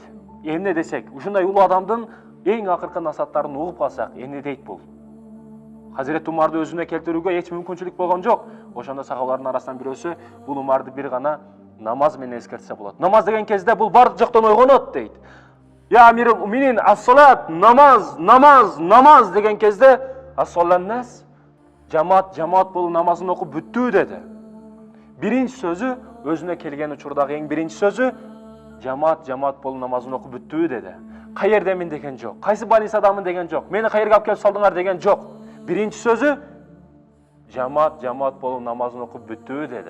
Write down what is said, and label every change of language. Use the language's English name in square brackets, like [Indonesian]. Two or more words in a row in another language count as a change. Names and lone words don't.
[Kyrgyz] Эмне десек, ушундай улуу адамдын эң акыркы насааттарын угуп калсак, эмне дейт бул? Хазирет Умарды өзүнө келтирүүгө эч мүмкүнчүлүк болгон жок. Ошондо сахабалардын арасынан бирөөсү бул Умарды бир гана намаз менен эскертсе болот. Намаз деген кезде бул бардык жактан ойгонот дейт. [Arabic] يا أمير المؤمنين، الصلاة, [Kyrgyz] намаз деген кезде ас-саланнас, жамаат болуп намазын окуп бүттү деди. Биринчи сөзү өзүнө келген учурдагы эң биринчи сөзү жамаат болуп намазын окуп бүттү деди. Каердемин деген жок. Кайсы банисадамын деген жок. Мени каерге алып келип салдыңар деген жок. Биринчи сөзү жамаат болуп намазын окуп бүттү деди.